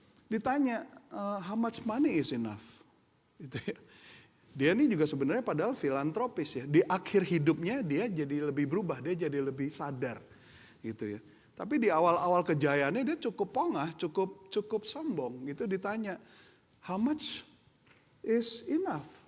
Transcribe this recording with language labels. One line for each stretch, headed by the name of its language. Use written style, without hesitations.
Indonesian: Ditanya,
English: how much money is enough?
Indonesian: Gitu ya. Dia ini juga sebenarnya padahal filantropis ya. Di akhir hidupnya dia jadi lebih berubah, dia jadi lebih sadar gitu ya. Tapi di awal-awal kejayaannya dia cukup pongah, cukup sombong gitu. Ditanya,
English: how much is enough?